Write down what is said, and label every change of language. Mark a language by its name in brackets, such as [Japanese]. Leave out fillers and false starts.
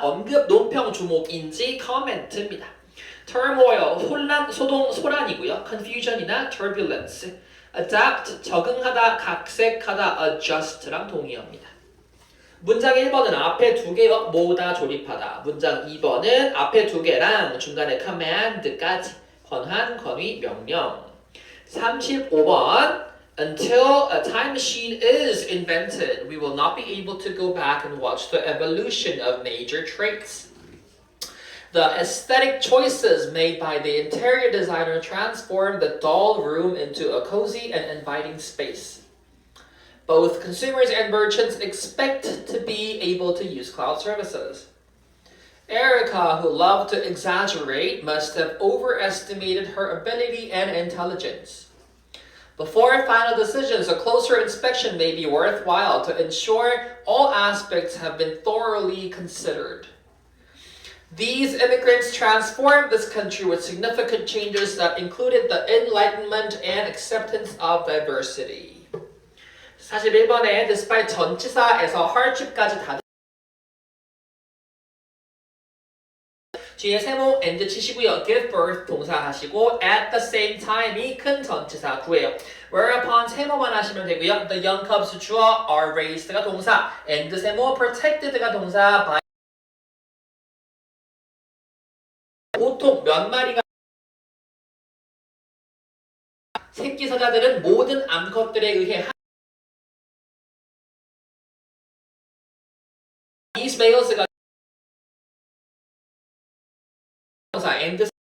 [Korean] 언급, 논평, 주목, 인지, comment입니다. turmoil 혼란, 소동, 소란이고요. confusion이나 turbulence. adapt 적응하다, 각색하다, adjust랑 동의어입니다. 문장 1번은 앞에 두 개요. 모으다, 조립하다. 문장 2번은 앞에 두 개랑 중간에 command까지. 권한, 권위, 명령. [English] 35번 Until a time machine is invented, we will not be able to go back and watch the evolution of major traits. The aesthetic choices made by the interior designer transform the dull room into a cozy and inviting space. Both consumers and merchants expect to be able to use cloud services. Erica, who loved to exaggerate, must have overestimated her ability and intelligence. Before final decisions, a closer inspection may be worthwhile to ensure all aspects have been thoroughly considered. These immigrants transformed this country with significant changes that included the enlightenment and acceptance of diversity. [Korean] 41번에 despite 전치사에서 hardship까지 다 뒤에 세모 and 치시고요. give birth 동사 하시고 at the same time이 큰 전치사 구해요. whereupon 세모만 하시면 되고요. the young cubs 주어 are raised가 동사 and 세모 protected가 동사 by 보통 몇 마리가 새끼 사자들은 모든 암컷들에 의해 these males가 동사 and